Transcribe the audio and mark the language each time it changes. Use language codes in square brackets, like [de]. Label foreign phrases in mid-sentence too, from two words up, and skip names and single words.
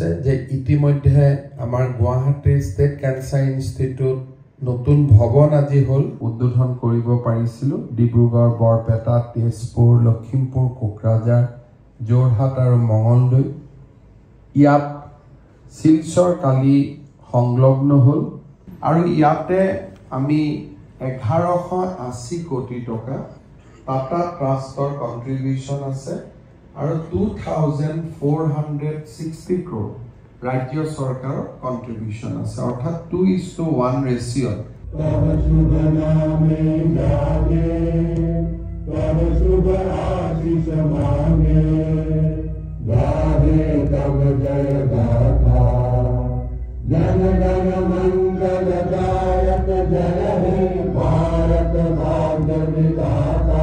[as] যে ইতিমধ্যে আমাৰ গুৱাহাটী ষ্টেট ক্যান্সাৰ ইনষ্টিটিউট নতুন ভৱন আজি হল উদ্বোধন কৰিব পাৰিছিল ডিব্ৰুগড় বৰপেটা তেজপুৰ লখিমপুৰ কোকৰাঝাৰ যোৰহাট আৰু মঙলদৈ ইয়াত শিলচৰ কালি সংলগ্ন হল আৰু ইয়াতে আমি 1180 কোটি টকা টাটা ট্ৰাষ্টৰ কন্ট্ৰিবিউশন আছে আৰু 2460 crore ৰাজ্য চৰকাৰৰ কন্ট্ৰিবিউশন আছে অৰ্থাৎ 2:1 ৰেশিও [bn] জন গণ মঙ্গল দায়ক জয় হে ভারত ভাগ্য বিধাতা